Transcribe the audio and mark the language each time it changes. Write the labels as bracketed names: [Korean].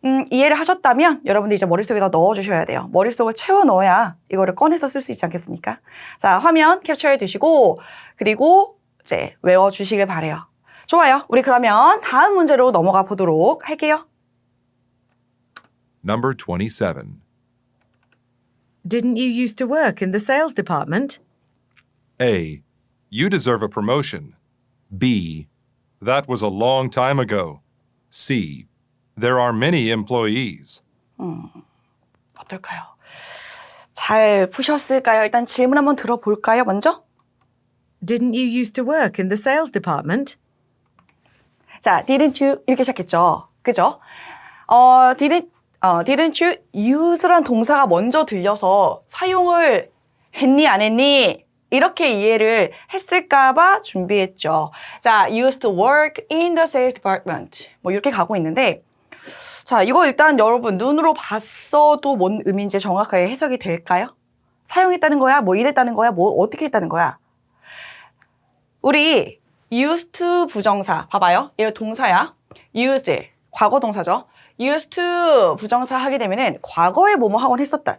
[Korean] 이해를 하셨다면 여러분들 이제 머릿속에다 넣어주셔야 돼요. 머릿속을 채워 넣어야 이거를 꺼내서 쓸 수 있지 않겠습니까? 자, 화면 캡처해 두시고 그리고 이제 외워주시길 바래요. 좋아요. 우리 그러면 다음 문제로 넘어가 보도록 할게요. [English] Number 27. Didn't you used to work in the sales department? A. You deserve a promotion. B. That was a long time ago. C. There are many employees. [Korean] 어떨까요? 잘 푸셨을까요? 일단 질문 한번 들어볼까요, 먼저? [English] Didn't you used to work in the sales department? [Korean] 자, [English] didn't you [Korean] 이렇게 시작했죠. 그죠? didn't you use란 동사가 먼저 들려서 사용을 했니, 안 했니? 이렇게 이해를 했을까봐 준비했죠. [English] 자, used to work in the sales department. [Korean] 뭐 이렇게 가고 있는데, 자, 이거 일단 여러분 눈으로 봤어도 뭔 의미인지 정확하게 해석이 될까요? 사용했다는 거야? 뭐 이랬다는 거야? 뭐 어떻게 했다는 거야? 우리 used to 부정사 봐봐요. 이거 동사야. use 과거 동사죠. used to 부정사 하게 되면은 과거에 뭐뭐 하곤 했었다.